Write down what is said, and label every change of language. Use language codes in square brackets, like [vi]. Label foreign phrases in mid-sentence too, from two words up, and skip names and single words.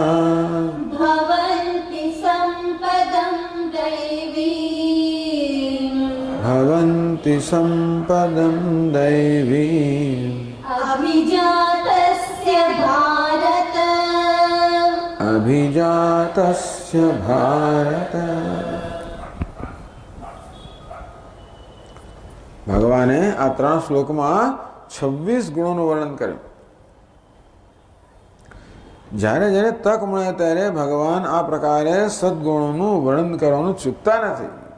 [sa] भवन्ति सम्पदं दैवीम् भवन्ति सम्पदं दैवीम् अभिजातस्य भारत अभिजातस्य भारत। [gu] ભગવાને આ 3 શ્લોકમાં 26 ગુણોનું વર્ણન કર્યું. જ્યારે જ્યારે તક મળે ત્યારે ભગવાન આ પ્રકારે સદગુણોનું વર્ણન કરવાનું ચૂકતા નથી.